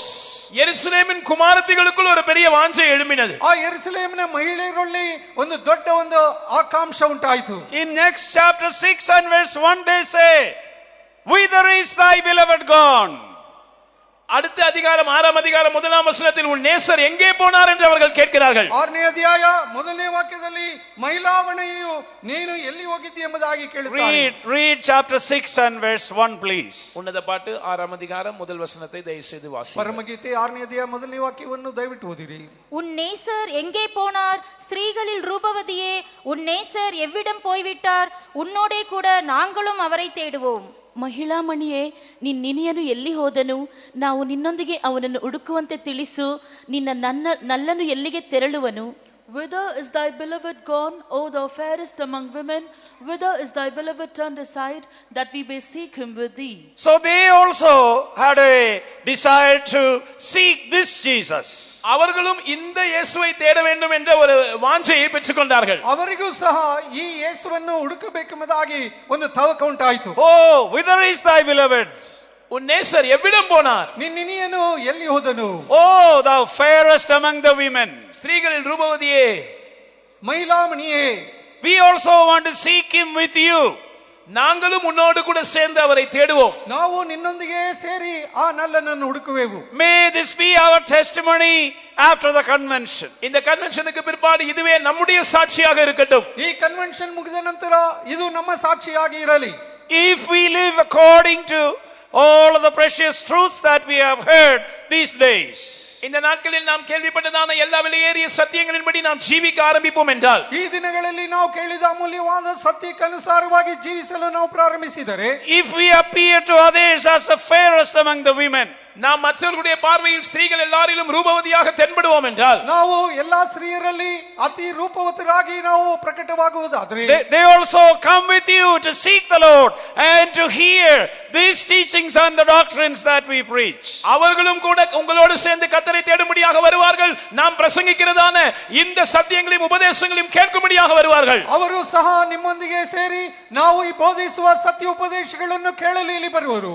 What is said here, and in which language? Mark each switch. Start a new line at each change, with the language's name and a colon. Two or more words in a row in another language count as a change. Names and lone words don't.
Tamil: எருசலேமின் குமாரத்திகளுக்குள் ஒரு பெரிய வாஞ்சை எழும்பினது.
Kannada: ಆ ಯೆರೂಸಲೇಮಿನ ಮಹಿಳೆಯರಲ್ಲಿ ಒಂದು ದೊಡ್ಡ ಒಂದು ಆಕಾಂಕ್ಷ ಉಂಟಾಯಿತು.
English: In next chapter 6 and verse 1 they say, "Whither is thy beloved gone?"
Tamil: அடுத்த அதிகாரம் 6ஆம் அதிகாரம் 1ஆம் வசனத்தில் உன் நேசர் எங்கே போனார் என்று அவர்கள் கேட்கிறார்கள்.
Kannada: 6ನೇ ಅಧ್ಯಾಯ 1ನೇ ವಾಕ್ಯದಲ್ಲಿ ಮಹಿಳಾವಣೆಯು ನೀನು ಎಲ್ಲಿ ಹೋಗಿದ್ದೀ ಎಂಬುದಾಗಿ ಕೇಳುತ್ತಾರೆ.
English: Read chapter 6 and verse 1 please.
Tamil: உன்னத பாட்டு 6ஆம் அதிகாரம் முதல் வசனத்தை தயவு செய்து வாசியுங்கள்.
Kannada: ಪರಮಗೀತೆ 6ನೇ ಅಧ್ಯಾಯ 1ನೇ ವಾಕ್ಯವನ್ನು ದಯವಿಟ್ಟು ಓದಿರಿ.
Tamil: உன் நேசர் எங்கே போனார்? ஸ்திரீகளில் ரூபவதியே, உன் நேசர் எவ்விடம் போய்விட்டார்? உன்னோடே கூட நாங்களும் அவரை தேடுவோம்.
Kannada: ಮಹಿಳಾಮಣಿಯೇ, ನಿನ್ನಿನಿಯನು ಎಲ್ಲಿ ಹೋದನು? ನಾವು ನಿನ್ನೊಂದಿಗೆ ಅವನನ್ನು ಹುಡುಕುವಂತೆ ತಿಳಿಸು. ನಲ್ಲನು ಎಲ್ಲಿಗೆ ತೆರಳುವನು?
English: Whither is thy beloved gone, O thou fairest among women? Whither is thy beloved turned aside, that we may seek him with thee? So they also had a desire to seek this Jesus.
Tamil: அவர்களும் இந்த இயேசுவை தேட வேண்டும் என்ற ஒரு வாஞ்சையை பெற்றுக்கொண்டார்கள்.
Kannada: ಅವರಿಗೂ ಸಹ ಈ ಯೇಸುವನ್ನು ಹುಡುಕಬೇಕೆಂಬುದಾಗಿ ಒಂದು ತವಕ ಉಂಟಾಯಿತು.
English: Oh, whither is thy beloved?
Tamil: உன் நேசர் எவ்விடம் போனார்?
Kannada: ನಿನ್ನಿನಿಯನು ಎಲ್ಲಿ ಹೋದನು?
English: Oh, thou fairest among the women.
Tamil: ஸ்திரீகளில் ரூபவதியே,
Kannada: ಮಹಿಳಾಮಣಿಯೇ,
English: we also want to seek him with you.
Tamil: நாங்களும் உன்னோடு கூட சேர்ந்து அவரை தேடுவோம்.
Kannada: ನಾವು ನಿನ್ನೊಂದಿಗೆ ಸೇರಿ ಆ ನಲ್ಲನನ್ನು ಹುಡುಕುವೆವು.
English: May this be our testimony after the convention.
Tamil: இந்த கன்வென்ஷனுக்கு பிற்பாடு இதுவே நம்முடைய சாட்சியாக இருக்கட்டும்.
Kannada: ಈ ಕನ್ವೆನ್ಷನ್ ಮುಗಿದ ನಂತರ ಇದು ನಮ್ಮ ಸಾಕ್ಷಿಯಾಗಿ ಇರಲಿ.
English: If we live according to all of the precious truths that we have heard these days,
Tamil: இந்த நாட்களில் நாம் கேள்விப்பட்டதான எல்லா விலையேறிய சத்தியங்களின்படி நாம் ஜீவிக்க ஆரம்பிப்போம் என்றால்,
Kannada: ಈ ದಿನಗಳಲ್ಲಿ ನಾವು ಕೇಳಿದ ಅಮೂಲ್ಯವಾದ ಸತ್ಯಕ್ಕನುಸಾರವಾಗಿ ಜೀವಿಸಲು ನಾವು ಪ್ರಾರಂಭಿಸಿದರೆ,
English: if we appear to others as the fairest among the women,
Tamil: நாம் மற்றவர்களுடைய பார்வையில் ஸ்திரீகள் எல்லாரிலும் ரூபவதியாக தென்படுவோம் என்றால்,
Kannada: ನಾವು ಎಲ್ಲಾ ಸ್ತ್ರೀಯರಲ್ಲಿ ಅತಿ ರೂಪವತರಾಗಿ ನಾವು ಪ್ರಕಟವಾಗುವುದಾದರೆ,
English: they also come with you to seek the Lord and to hear these teachings and the doctrines that we preach.
Tamil: அவர்களும் கூட உங்களோடு சேர்ந்து கர்த்தரை தேடும்படியாக வருவார்கள். நாம் பிரசங்கிக்கிறதான இந்த சத்தியங்களையும் உபதேசங்களையும் கேட்கும்படியாக வருவார்கள்.
Kannada: ಅವರು ಸಹ ನಿಮ್ಮೊಂದಿಗೆ ಸೇರಿ ನಾವು ಈ ಬೋಧಿಸುವ ಸತ್ಯ ಉಪದೇಶಗಳನ್ನು ಕೇಳಲು ಇಲ್ಲಿ ಬರುವರು.